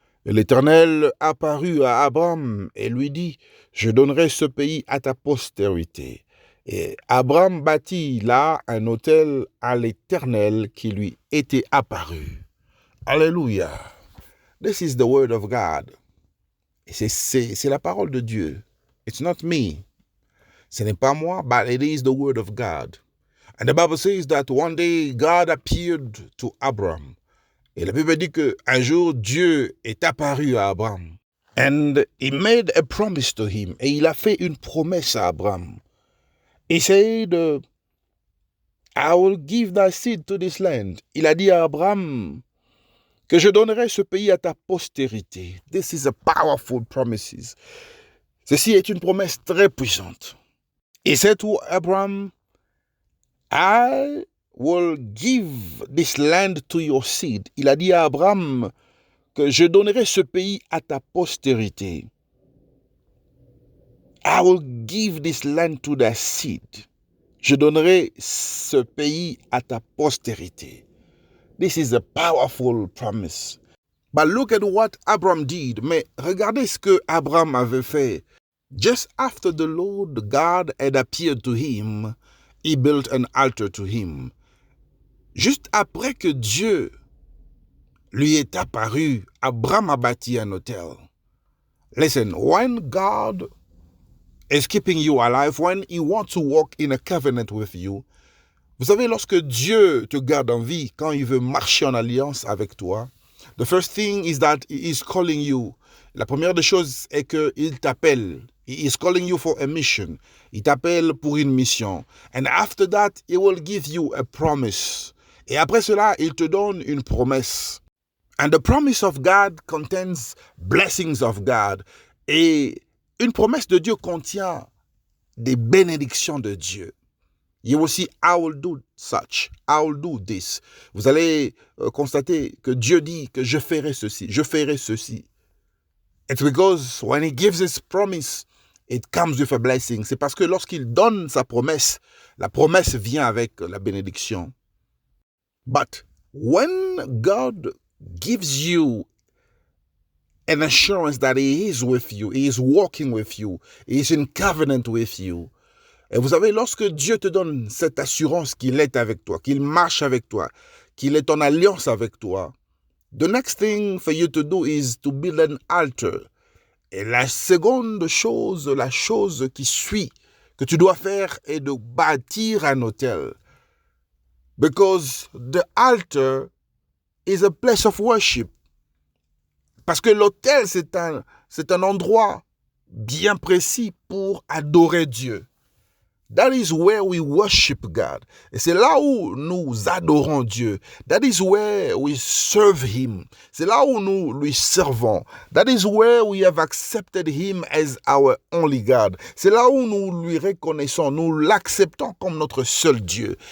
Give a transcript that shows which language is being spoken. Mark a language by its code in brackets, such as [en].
[fr] Et l'Éternel apparut à Abram et lui dit, Je donnerai ce pays à ta postérité. Et Abram bâtit là un autel à l'Éternel qui lui était apparu. Alléluia. [en] This is the word of God. [fr] Et c'est la parole de Dieu. [en] It's not me. [fr] Ce n'est pas moi, [en] but it is the word of God. And the Bible says that one day God appeared to Abram. [fr] Et la Bible dit qu'un jour, Dieu est apparu à Abraham. [en] And he made a promise to him. [fr] Et il a fait une promesse à Abraham. [en] He said, I will give thy seed to this land. [fr] Il a dit à Abraham que je donnerai ce pays à ta postérité. [en] This is a powerful promise. [fr] Ceci est une promesse très puissante. [en] He said to Abraham, I will give this land to your seed. [fr] Il a dit à Abraham que je donnerai ce pays à ta postérité. [en] I will give this land to thy seed. [fr] Je donnerai ce pays à ta postérité. [en] This is a powerful promise. But look at what Abraham did. [fr] Mais regardez ce que Abraham avait fait. [en] Just after the Lord God had appeared to him, he built an altar to him. [fr] Juste après que Dieu lui est apparu, Abraham a bâti un autel. [en] Listen, when God is keeping you alive, when he wants to walk in a covenant with you, [fr] vous savez, lorsque Dieu te garde en vie, quand il veut marcher en alliance avec toi, [en] the first thing is that he is calling you. [fr] La première des choses est qu'il t'appelle. [en] He is calling you for a mission. [fr] Il t'appelle pour une mission. [en] And after that, he will give you a promise. [fr] Et après cela, il te donne une promesse. [en] And the promise of God contains blessings of God. [fr] Et une promesse de Dieu contient des bénédictions de Dieu. [en] You will see, I will do such, I will do this. [fr] Vous allez constater que Dieu dit que je ferai ceci, je ferai ceci. [en] It's because when he gives his promise, it comes with a blessing. [fr] C'est parce que lorsqu'il donne sa promesse, la promesse vient avec la bénédiction. [en] But when God gives you an assurance that he is with you, he is walking with you, he is in covenant with you. [fr] Et vous savez, lorsque Dieu te donne cette assurance qu'il est avec toi, qu'il marche avec toi, qu'il est en alliance avec toi, [en] the next thing for you to do is to build an altar. [fr] Et la seconde chose, la chose qui suit, que tu dois faire est de bâtir un autel. [en] Because the altar is a place of worship. [fr] Parce que l'autel, c'est un endroit bien précis pour adorer Dieu. [en] That is where we worship God. [fr] Et c'est là où nous adorons Dieu. [en] That is where we serve Him. [fr] C'est là où nous lui servons. [en] That is where we have accepted Him as our only God. [fr] C'est là où nous lui reconnaissons, nous l'acceptons comme notre seul Dieu.